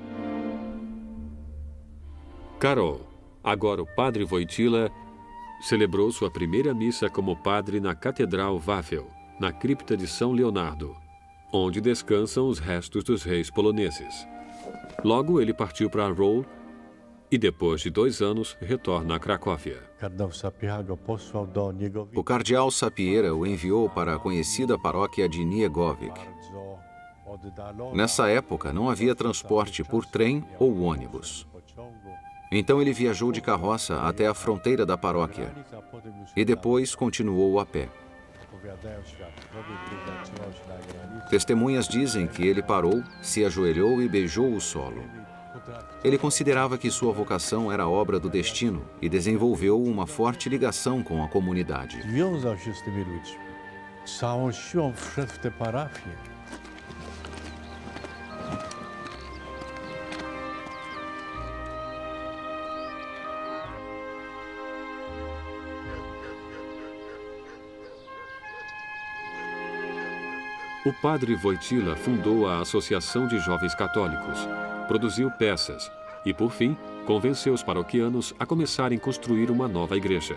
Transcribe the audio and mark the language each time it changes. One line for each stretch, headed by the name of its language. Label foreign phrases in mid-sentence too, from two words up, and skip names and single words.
Portuguese: Karol, agora o padre Wojtyła, celebrou sua primeira missa como padre na Catedral Wawel, na cripta de São Leonardo, onde descansam os restos dos reis poloneses. Logo, ele partiu para Roll e, depois de 2 anos, retorna a Cracóvia.
Polish: Kardynał Sapieha go posłał do niego
Portuguese: O cardeal Sapieira o enviou para a conhecida paróquia de Niegowic.
Polish: bardzo oddalona.
Portuguese: Nessa época, não havia transporte por trem ou ônibus.
Polish: Pociągu.
Portuguese: Então ele viajou de carroça até a fronteira da paróquia
Polish: A potem już
Portuguese: e depois continuou a pé.
Polish: opowiadają świadkowie, gdy zatrzymał się na granicy.
Portuguese: Testemunhas dizem que ele parou, se ajoelhou e beijou o solo. Ele considerava que sua vocação era obra do destino e desenvolveu uma forte ligação com a comunidade.
Polish: Związał się z tymi ludźmi. Całą siłą wszedł w tę parafię.
Portuguese: O padre Wojtyła fundou a Associação de Jovens Católicos, produziu peças e, por fim, convenceu os paroquianos a começarem a construir uma nova igreja.